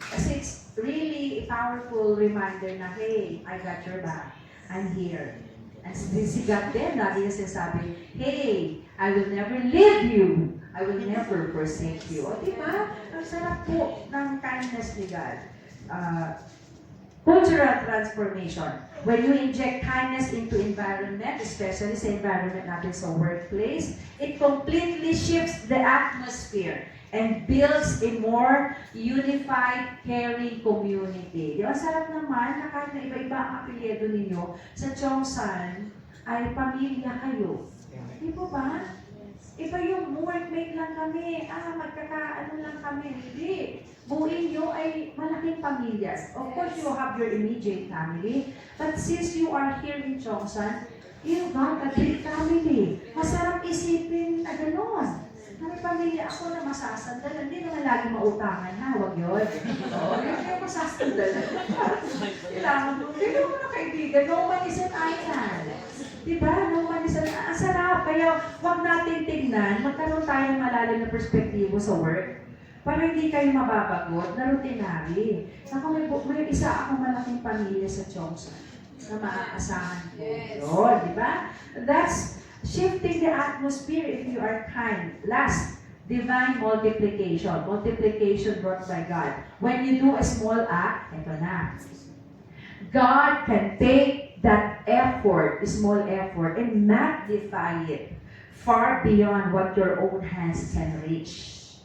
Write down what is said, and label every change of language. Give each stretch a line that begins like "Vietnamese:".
English: Kasi it's really a powerful reminder na, hey, I got your back. I'm here. And
Filipino: si God din, lagi niya sinasabi,
English: hey, I will never leave you. I will never forsake you.
Filipino: O, diba? Ang sarap po ng kindness ni God.
English: Cultural transformation. When you inject kindness into environment, especially sa environment natin sa workplace, it completely shifts the atmosphere and builds a more unified, caring community. Di ba?
Filipino: Sarap naman na kahit na iba-iba ang apelyido ninyo, sa Chongsan ay pamilya kayo. Di po ba? Iba yung workmate lang kami, magkakaano lang kami. Hindi. Buuin nyo ay malaking pamilyas.
English: Of course, you have your immediate family, but since you are here in Chongsan, you got a big family.
Filipino: Masarap isipin na gano'n. May pamilya ako na masasandalan. Hindi naman lagi mautangan, ha? Huwag yun. Oo, hindi yung masasandalan. Kailangan mo. Hindi mo na kaibigan.
English: No man is an island. Diba? No man is an island.
Filipino: Ang sarap. Kaya huwag natin tignan. Magkaroon tayo ng malalim na perspektibo sa work. Para hindi kayo mababagot na routinary. Ako may isa akong malaking pamilya sa Chongsan na maaasahan ko. Yun, diba?
English: That's shifting the atmosphere if you are kind. Last, divine multiplication. Multiplication brought by God. When you do a small act,
Filipino: ito na.
English: God can take that effort, small effort, and magnify it far beyond what your own hands can reach.